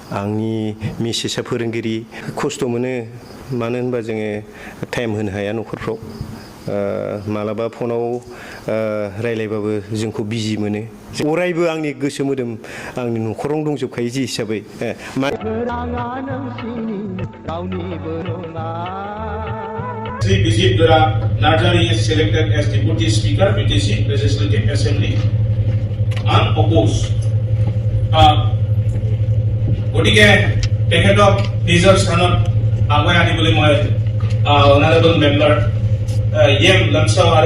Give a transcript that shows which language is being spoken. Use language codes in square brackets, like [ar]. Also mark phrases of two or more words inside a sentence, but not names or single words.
[brx] आंनि मिसेसआ फोरोंगिरि खस्थ' मोनो मानो होनबा जोङो टाइम होनो हाया न'खरफ्राव मालाबा फनाव रायलायबाबो जोंखौ बिजि मोनो अरायबो आंनि गोसो मोदोम आंनि न'खरावनो दंजोबखायो जि हिसाबै [en] Sri Bijit Dura Narjari is selected as Deputy Speaker, BTC Legislative Assembly, unopposed. [as] গতিকে তেখেতক নিজৰ স্থানত আগুৱাই আনিবলৈ মই [en] honorable member [as] এম লমচাও আৰু